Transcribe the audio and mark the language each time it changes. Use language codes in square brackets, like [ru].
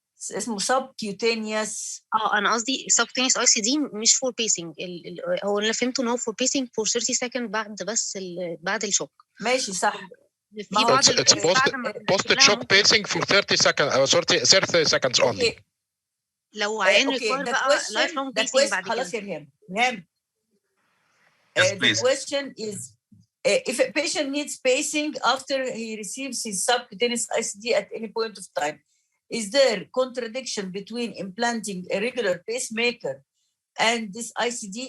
[ar] اسمه subcutaneous. انا قصدي subcutaneous ICD مش فور بيسنج. هو اللي فهمته ان هو [en] for pacing for 30 second [ar] بعد بس بعد الشوك. ماشي صح. [en] It's post-shock pacing for 30 seconds or 30 seconds only. Okay. [ar] لو عيان ريكوير بقى [en] life long pacing [ar] بعد كده. خلاص يا ريهام. [en] Yes, the question is, if a patient needs pacing after he receives his subcutaneous ICD at any point of time, is there contradiction between implanting a regular pacemaker and this ICD?